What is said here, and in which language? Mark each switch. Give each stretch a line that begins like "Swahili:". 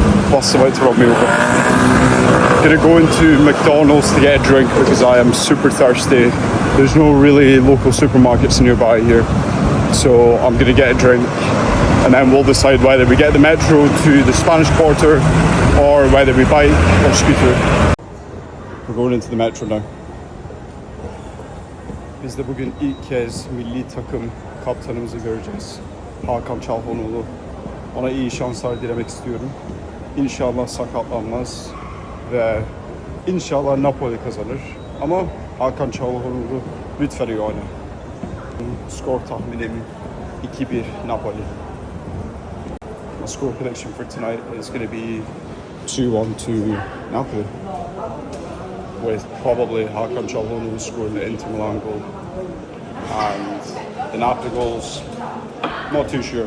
English: Bus about to run me over. Gonna go into McDonald's to get a drink because I am super thirsty. There's no really local supermarkets nearby here, so I'm gonna get a drink, and then we'll decide whether we get the metro to the Spanish Quarter or whether we bike or scooter. We're going into the metro now.
Turkish: Biz de bugün ilk kez milli takım kaptanımızı göreceğiz. Hakan Çalhanoğlu. Ona iyi şanslar dilemek istiyorum. İnşallah sakatlanmaz ve inşallah Napoli kazanır. Ama Hakan Çalhanoğlu lütfen iyi oyna. Skor tahminim 2-1 Napoli.
English: My score prediction for tonight is going to be 2-1 to Napoli, with probably Hakan Çalhanoğlu scoring the Inter Milan goal. And the Napoli goals, Not too sure.